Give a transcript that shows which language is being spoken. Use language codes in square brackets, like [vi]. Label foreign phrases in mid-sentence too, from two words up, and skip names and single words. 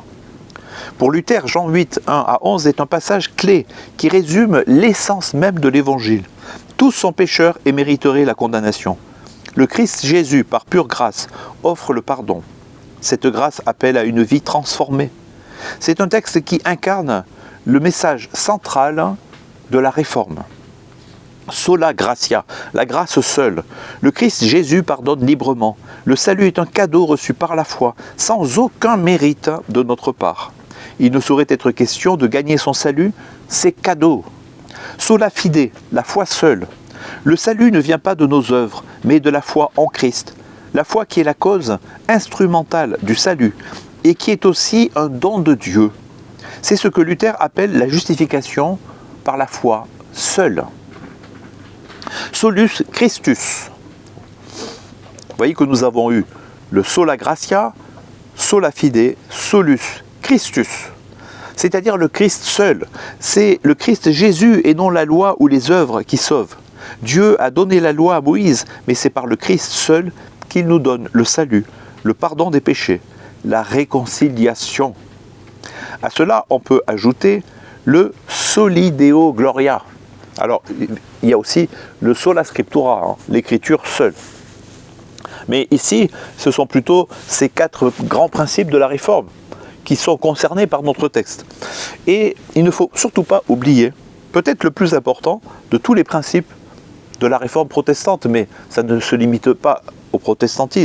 [fr] Pour Luther, Jean 8, 1 à 11 est un passage clé qui résume l'essence même de l'Évangile. Tous sont pécheurs et mériteraient la condamnation. Le Christ Jésus, par pure grâce, offre le pardon. Cette grâce appelle à une vie transformée. C'est un texte qui incarne le message central de la réforme. [la] Sola gratia, [fr] la grâce seule. Le Christ Jésus pardonne librement. Le salut est un cadeau reçu par la foi, sans aucun mérite de notre part. Il ne saurait être question de gagner son salut, c'est cadeau. [la] Sola fide, [fr] la foi seule. Le salut ne vient pas de nos œuvres, mais de la foi en Christ. La foi qui est la cause instrumentale du salut et qui est aussi un don de Dieu. C'est ce que Luther appelle la justification par la foi seule. [la] Solus Christus. [fr] Vous voyez que nous avons eu le [la] sola gratia, sola fide, solus Christus. [fr] C'est-à-dire le Christ seul. C'est le Christ Jésus et non la loi ou les œuvres qui sauvent. Dieu a donné la loi à Moïse, mais c'est par le Christ seul qu'il nous donne le salut, le pardon des péchés, la réconciliation. À cela, on peut ajouter le [la] soli deo gloria. [fr] Alors, il y a aussi le [la] sola scriptura, [fr] l'écriture seule. Mais ici, ce sont plutôt ces 4 grands principes de la réforme qui sont concernés par notre texte. Et il ne faut surtout pas oublier, peut-être le plus important de tous les principes de la réforme protestante, mais ça ne se limite pas au protestantisme.